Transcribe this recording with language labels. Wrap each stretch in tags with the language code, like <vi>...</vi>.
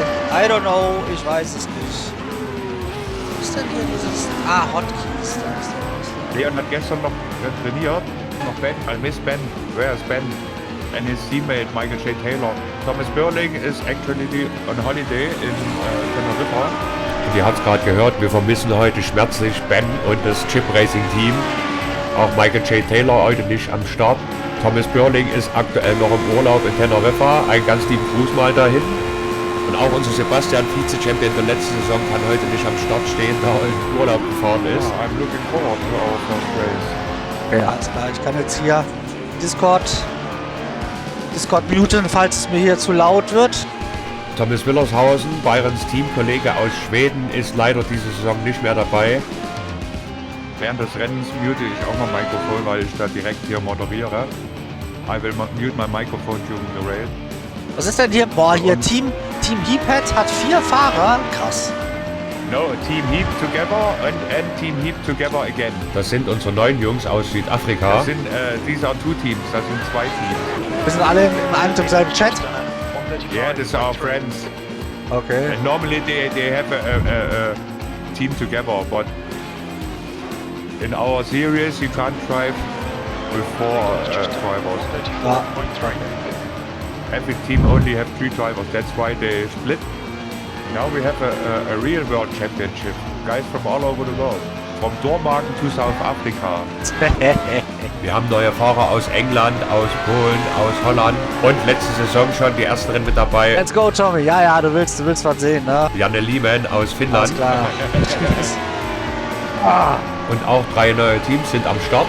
<en>I don't know,</en> <de>ich weiß es nicht. Was ist denn hier dieses... Hotkeys, da ist der. Leon hat gestern noch trainiert.</de> <en>Noch Ben, I miss Ben. Where is Ben? And his teammate Michael J. Taylor. Thomas Burling is actually on holiday in Teneriffa.</en> <de>Und ihr habt es gerade gehört, wir vermissen heute schmerzlich Ben und das Chip Racing Team. Auch Michael J. Taylor heute nicht am Start. Thomas Burling ist aktuell noch im Urlaub in Teneriffa. Einen ganz lieben Gruß mal dahin. Und auch unser Sebastian, Vize-Champion der letzten Saison, kann heute nicht am Start stehen, da er in Urlaub gefahren ist.</de> <en>I'm looking forward to our first race.</en> <de>Ja, alles klar. Ich kann jetzt hier Discord muten, falls es mir hier zu laut wird. Thomas Willershausen, Byrons Teamkollege aus Schweden, ist leider diese Saison nicht mehr dabei. Während des Rennens mute ich auch mein Mikrofon, weil ich da direkt hier moderiere.</de> <en>I will mute my microphone during the race.</en> <de>Was ist denn hier? Boah, hier Team Heaphead hat 4 Fahrer. Krass.</de> <en>No, Team Heap together and Team Heap together again.</en> <de>Das sind unsere 9 Jungs aus Südafrika. Das sind,</de> <en>these are 2 teams,</en> <de>das sind 2 Teams. Wir sind alle in einem selben Chat.</de> <en>Yeah, these are our friends. Okay. And normally they have a team together, but in our series you can't drive with 4 drivers. Every team only have 3 drivers. That's why they split. Now we have a real world championship. Guys from all over the world. From Dormagen to South Africa.</en> <de>Wir haben neue Fahrer aus England, aus Polen, aus Holland und letzte Saison schon die ersten Rennen mit dabei.</de> <en>Let's go, Tommy.</en> <de>Ja, du willst was sehen, ne? Janne Liemen aus Finnland. Alles klar. Und auch 3 neue Teams sind am Start.</de>